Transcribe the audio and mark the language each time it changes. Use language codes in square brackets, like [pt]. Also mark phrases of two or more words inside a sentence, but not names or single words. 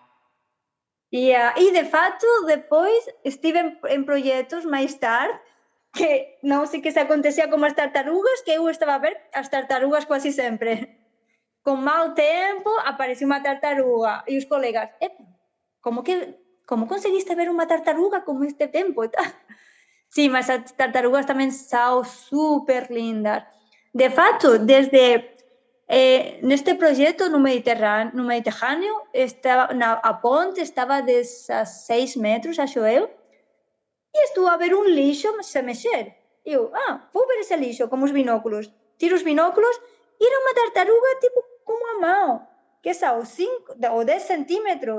[pt] e de fato, depois estive em projetos mais tarde que não sei que se acontecia com as tartarugas, que eu estava a ver as tartarugas quase sempre. Com mau tempo, aparecia uma tartaruga e os colegas, como que como conseguiste ver uma tartaruga com este tempo e tal? [gl] Sí, mas as tartarugas tamén são super lindas. De fato, desde neste proxecto no Mediterráneo estaba, a ponte estaba 16 metros, acho eu, e estuvo a ver un lixo se mexer. E eu, vou ver ese lixo, como os binóculos. Tiro os binóculos e era unha tartaruga tipo como a mão, que são 5 ou 10 centímetros.